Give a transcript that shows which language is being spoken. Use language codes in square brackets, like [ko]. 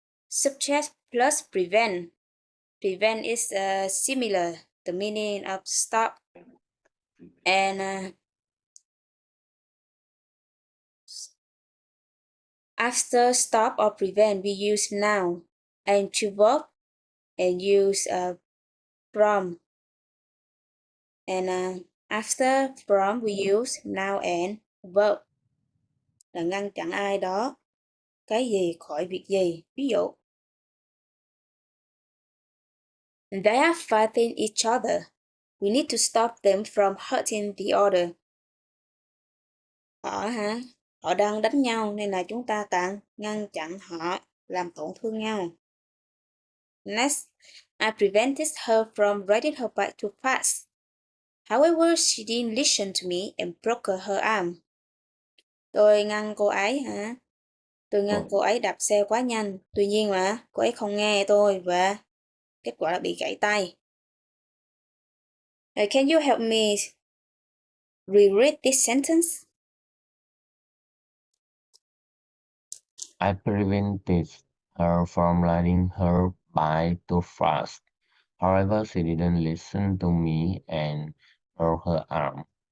[en] Subject plus prevent. Prevent is similar, the meaning of stop. And after stop or prevent, we use now and to verb and use from. And after from, we use now and verb [vi] là ngăn chặn ai đó, cái gì khỏi việc gì. Ví dụ, [en] they are fighting each other. We need to stop them from hurting the other. [vi] Họ đang đánh nhau nên là chúng ta cần ngăn chặn họ làm tổn thương nhau. [en] Next, I prevented her from riding her bike too fast. However, she didn't listen to me and broke her arm. [vi] Tôi ngăn cô ấy hả? Tôi ngăn cô ấy đạp xe quá nhanh. Tuy nhiên mà cô ấy không nghe tôi và kết quả là bị gãy tay. [en] Can you help me reread this sentence? I prevented her from riding her bike too fast. However, she didn't listen to me and broke her arm.